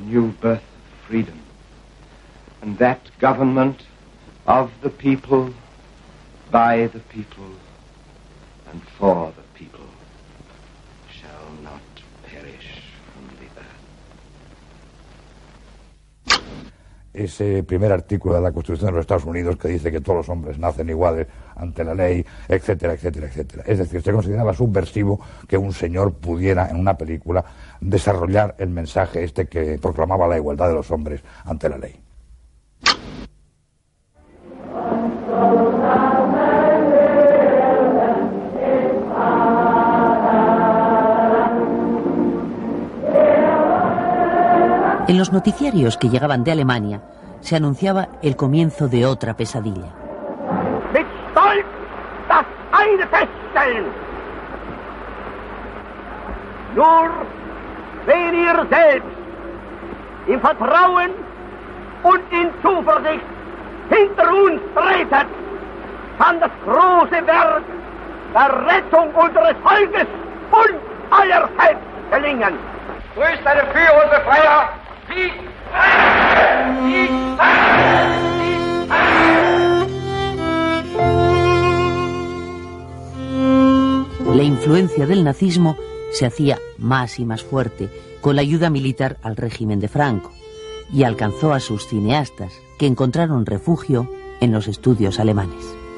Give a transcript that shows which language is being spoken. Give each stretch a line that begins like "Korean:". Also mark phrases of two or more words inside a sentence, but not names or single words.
English: new birth of freedom, and that government of the people, by the people, and for the people, shall not perish from the earth.
Spanish: Ese primer artículo de la Constitución de los Estados Unidos que dice que todos los hombres nacen iguales ante la ley, etcétera, etcétera, etcétera. Es decir, se consideraba subversivo que un señor pudiera en una película desarrollar el mensaje este que proclamaba la igualdad de los hombres ante la ley. En los noticiarios que llegaban de Alemania se anunciaba el comienzo de otra pesadilla.
German: Mit Stolz das eine feststellen. Nur wenn ihr selbst im Vertrauen und in Zuversicht hinter uns tretet, kann das große Werk der Rettung unseres Volkes und aller selbst gelingen. Durch seine Führung Befreier, Sieg! Sieg!
Spanish: La influencia del nazismo se hacía más y más fuerte con la ayuda militar al régimen de Franco y alcanzó a sus cineastas, que encontraron refugio en los estudios alemanes.